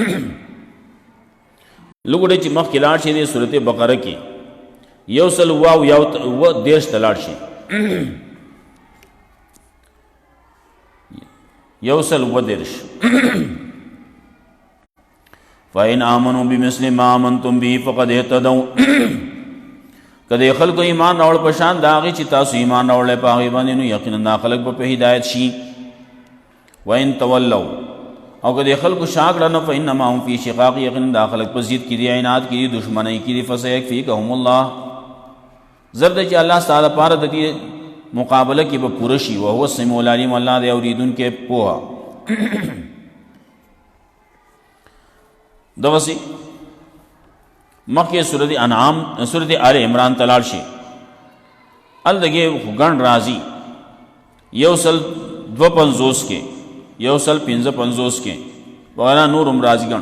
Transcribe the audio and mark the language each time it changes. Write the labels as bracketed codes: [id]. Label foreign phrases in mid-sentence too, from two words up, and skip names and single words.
[ps] لوګړې چې مخکې لاړ شي د سورۃ بقره کې 113 ته لاړ شي، 113 [ar] فَإِنْ آمَنُوا بِمِثْلِ مَا آمَنْتُمْ بِهِ فَقَدْ اهْتَدَوْا. [ps] کدی خلق ایمان راوړ په شان د هغې چې تاسو ایمان راوړلی په هغې باندې، نو یقینا دا خلق به په هدایت شي. [ar] وَإِنْ تَوَلَّوْا، [ps] او کدی خلقو شا کړه نو [ar] فَإِنَّمَا هُمْ فِي شِقَاقٍ، [ps] یقینا دا خلق په ضد کې دي، عناد کې دي، دشمنۍ کې دي. [ar] فَسَيَكْفِيكَهُمُ اللَّهُ، [ps] زر دی چې الله ستا دپاره د دې مقابله کې به پوره شي. [ar] وهو السمیع العلیم، [ps] الله دی اورېدونکی پوهه. دغسې مخکې سورۃ انعام، سورۃ آل عمران ته لاړ شي، هلته ګڼ راځي 152 کې، 155 کې وغیرہ نور هم راځي ګڼ.